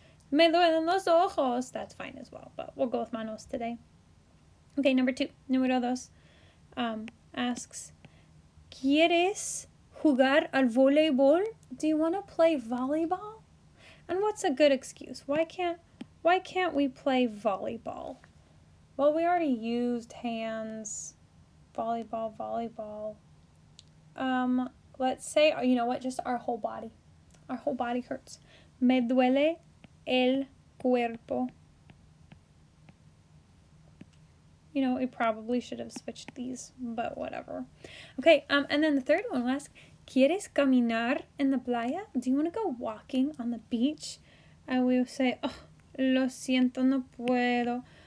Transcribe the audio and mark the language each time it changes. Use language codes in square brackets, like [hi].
[es] Me duelen los ojos. [en] That's fine as well, but we'll go with manos today. Okay, number 2. [es] Número 2 [en] asks, [es] ¿Quieres jugar al voleibol? [en] Do you want to play volleyball? And what's a good excuse? Why can't we play volleyball? Well, we already used hands. Volleyball. Let's say, you know what, just our whole body. Our whole body hurts. [es] Me duele el cuerpo. [en] You know, we probably should have switched these, but whatever. Okay, and then the third one will ask, [es] ¿Quieres caminar en la playa? [en] Do you want to go walking on the beach? And we will say, oh, [es] lo siento, no puedo.